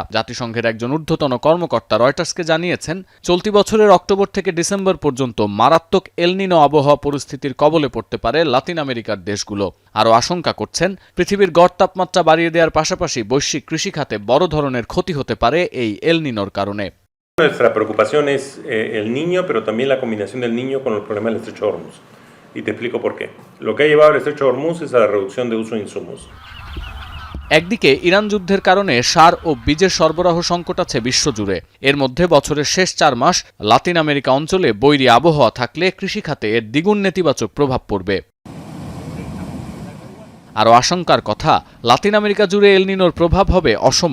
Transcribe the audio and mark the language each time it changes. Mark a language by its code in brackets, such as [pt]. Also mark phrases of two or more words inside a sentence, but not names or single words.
[bn] জাতিসংঘের একজন ঊর্ধ্বতন কর্মকর্তা রয়টার্সকে জানিয়েছেন, চলতি বছরের অক্টোবর থেকে ডিসেম্বর পর্যন্ত মারাত্মক এল নিনো আবহাওয়া পরিস্থিতির কবলে পড়তে পারে লাতিন আমেরিকার দেশগুলো। আরও আশঙ্কা করছেন, পৃথিবীর গড় তাপমাত্রা বাড়িয়ে দেওয়ার পাশাপাশি বৈশ্বিক কৃষিখাতে বড় ধরনের ক্ষতি হতে পারে এই এল নিনোর কারণে। [es] Nuestra preocupación es el niño, pero también la combinación del niño con el problema del estrecho de Hormuz. Y te explico por qué. Lo que ha llevado el estrecho de Hormuz es a la reducción de uso de insumos. [bn] একদিকে ইরান যুদ্ধের কারণে সার ও বীজের সরবরাহ সংকট আছে বিশ্বজুড়ে। এর মধ্যে বছরের শেষ 4 মাস লাতিন আমেরিকা অঞ্চলে বৈরী আবহাওয়া থাকলে কৃষিখাতে এর দ্বিগুণ নেতিবাচক প্রভাব পড়বে। আরও আশঙ্কার কথা, লাতিন আমেরিকা জুড়ে এল নিনোর প্রভাব হবে অসম।